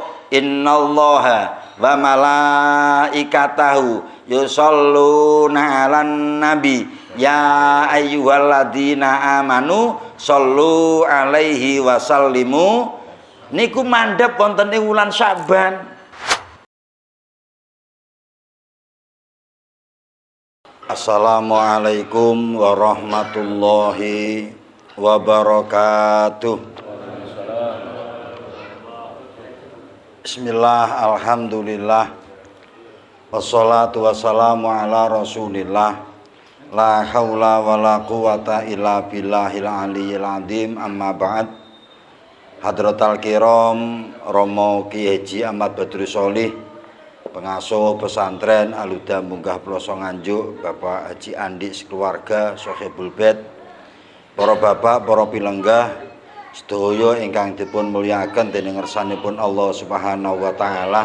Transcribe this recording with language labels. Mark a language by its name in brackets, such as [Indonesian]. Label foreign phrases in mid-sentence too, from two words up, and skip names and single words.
[Arabic] إن الله وملائكته يصلون على النبي يا أيها الذين آمنوا صلوا عليه وسلموا. [Javanese] Niku mandhap wonten ing wulan Sya'ban. [Arabic] السلام عليكم ورحمة الله وبركاته. بسم الله، الحمد لله، والصلاة والسلام على رسول الله، لا حول ولا قوة إلا بالله العلي العظيم، أما بعد. حضرة الكرام, [Javanese] Romo Ki Haji Ahmad Badrus Sholih, pengasuh pesantren Al-Huda Munggah Ploso Nganjuk, Bapak Haji Andi sekeluarga, [Arabic] صاحب البيت, [Javanese] para bapak, para pilenggah sedaya ingkang dipun mulyakaken dening ngersanipun [Arabic] الله سبحانه وتعالى.